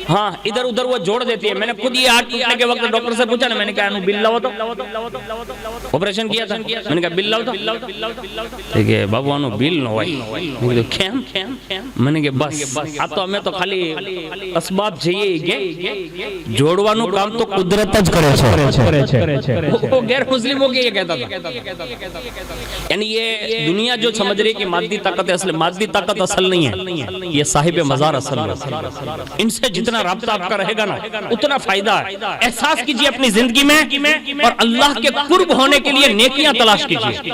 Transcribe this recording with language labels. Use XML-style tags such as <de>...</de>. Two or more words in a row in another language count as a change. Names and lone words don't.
<ur>ہاں ادھر ادھر وہ جوڑ دیتی ہے. میں نے خود یہ ہاتھ ٹوٹنے کے وقت ڈاکٹر سے پوچھا نا, میں نے کہا انو بل لاؤ تو, آپریشن کیا تھا, میں نے کہا بل لاؤ تو, ٹھیک ہے بابو انو بل نہ ہوئی. میں نے کہا بس اب تو ہمیں تو خالی اسباب چاہیے,</ur> <gu>જોડવાનું કામ તો કુદરત જ કરે છે.</gu> <ur>وہ غیر مسلموں کے یہ کہتا تھا. یعنی یہ دنیا جو سمجھ رہی ہے کہ مادی طاقت اصل, مادی طاقت اصل نہیں ہے, یہ صاحب مزار اصل ہے. ان سے جتنا رابطہ آپ کا رہے گا نا اتنا فائدہ ہے. احساس کیجئے اپنی زندگی میں, اور اللہ کے قرب ہونے کے لیے نیکیاں تلاش کیجئے.</ur>